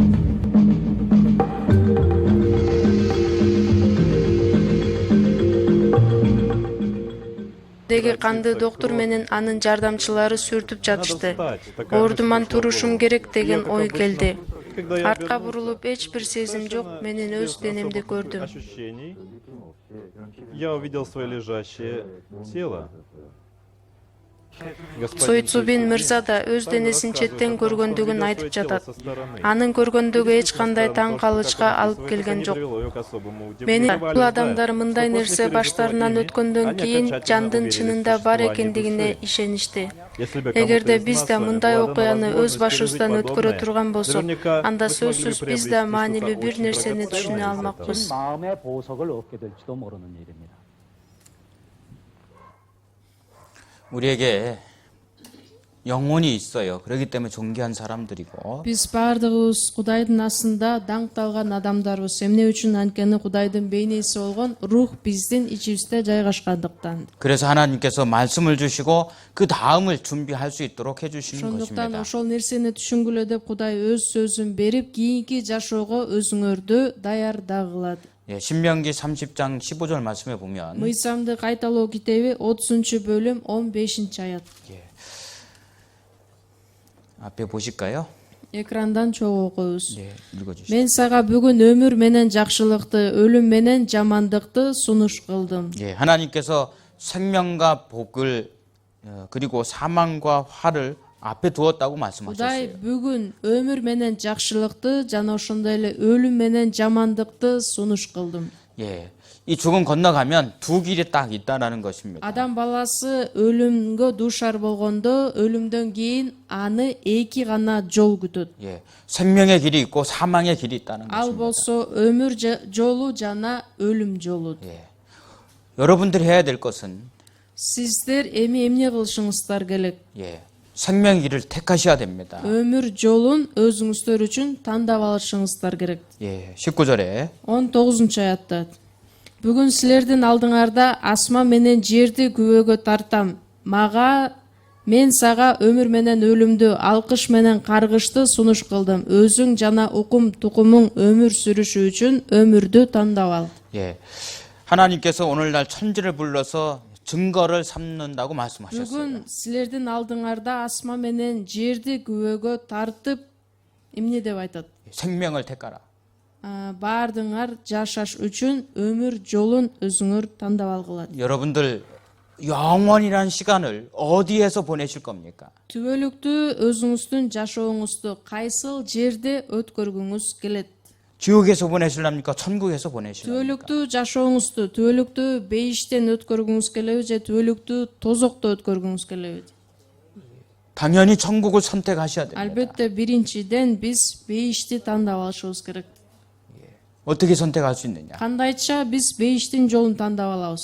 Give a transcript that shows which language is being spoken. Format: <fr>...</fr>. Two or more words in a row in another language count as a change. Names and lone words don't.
<ky>Деги канды доктор менен анын жардамчылары сүртүп жатышты. Ордуман турушум керек деген ой келди. Артка бурулуп эч бир сезим жок, менин өз денемди көрдүм.</ky> <ru>Я увидел свое лежащее тело.</ru> <ky>Сойтсубин мырза да өз денесин четтен көргөндүгүн айтып жатат. Анын көргөндүгү эч кандай таң калышка алып келген жок. Мени бул адамдар мындай нерсе баштарынан өткөндөн кийин жандын чынында бар экендигине ишеништи. Эгерде биз да мындай окуяны өз башыбыздан өткөрө турган болсок, анда сөзсүз биз да маанилүү бир нерсени түшүнө алмакпыз.</ky> <ko>마음의 보석을 얻게 될지도 모르는 일입니다. 우리에게 영혼이 있어요. 그렇기 때문에 존귀한 사람들이고</ko> <ky>Биз бардыгыбыз Кудайдын астында даңкталган адамдарбыз. Эмне үчүн? Анткени Кудайдын бейнеси болгон рух биздин ичибизде жайгашкандыктан.</ky> <ko>그래서 하나님께서 말씀을 주시고 그 다음을 준비할 수 있도록 해주시는</ko> <ky>Ошондуктан</ky> <ko>것입니다.</ko> <ky>ошол нерсени түшүнгүлө деп Кудай өз сөзүн берип, кийинки жашоого өзүңөрдү даярдагылат.</ky> <ko>예, 신명기 30장 15절 말씀에 보면</ko> <ky>Мыйсамды кайталоо китеби 30-бөлүм 15-аят.</ky> <ko>앞에 보실까요?</ko> <ky>Экрандан чогуу окуйбуз.</ky> <ko>예, 읽어주시죠.</ko> <ky>Мен сага бүгүн өмүр менен жакшылыкты, өлүм менен жамандыкты сунуш кылдым.</ky> <ko>예, 하나님께서 생명과 복을 그리고 사망과 화를 앞에 두었다고</ko> <ky>Кудай</ky> <ko>말씀하셨어요.</ko> <ky>бүгүн өмүр менен жакшылыкты жана ошондой эле өлүм менен жамандыкты сунуш кылдым.</ky> <ko>예, 이 죽음 건너가면 두 길이 딱 있다라는 것입니다.</ko> <ky>Адам баласы өлүмгө дуушар болгондо өлүмдөн кийин аны эки гана жол күтөт.</ky> <ko>예, 생명의 길이 있고 사망의 길이 있다는</ko> <ky>Ал</ky> <ko>것입니다.</ko> <ky>болсо өмүр жолу жана өлүм жолу.</ky> <ko>예, 여러분들이 해야 될 것은</ko> <ky>Сиздер эми эмне кылышыңыздар керек?</ky> <ko>예, 생명의 길을 택하셔야 됩니다.</ko> <ky>Өмүр жолун өзүңүздөр үчүн тандап алышыңыздар керек.</ky> <ko>예, 19절에</ko> <ky>19-аятта. Бүгүн силердин алдыңарда асман менен жерди күбөгө тартам. Мен сага өмүр менен өлүмдү, алкыш менен каргышты сунуш кылдым. Өзүң жана укум тукумуң өмүр сүрүшү үчүн өмүрдү тандап ал.</ky> <ko>예, 하나님께서 오늘날 천지를 불러서 증거를 삼는다고 말씀하셨어요.</ko> <ky>Бүгүн силердин алдыңарда асман менен жерди күбөгө тартып эмне деп айтат?</ky> <ko>생명을 택하라.</ko> <ky>Баардыңар жашаш үчүн өмүр жолун өзүңөр тандап алгыла.</ky> <ko>여러분들 영원이란 시간을 어디에서 보내실 겁니까?</ko> <ky>Түбөлүктү өзүңүздүн жашооңузду кайсыл жерде өткөргүңүз келет?</ky> <ko>지옥에서 보내실랍니까? 천국에서 보내실랍니까?</ko> <ky>Түбөлүктү жашооңузду, түбөлүктү бейиштен өткөргүңүз келеби же түбөлүктү тозокто өткөргүңүз келеби?</ky> <ko>당연히 천국을 선택하셔야 됩니다.</ko> <ky>Албетте биринчиден биз бейишти тандап алышыбыз керек.</ky> <ko>어떻게 선택할 수 있느냐?</ko> <ky>Кандайча биз бейиштин жолун тандап алабыз?</ky>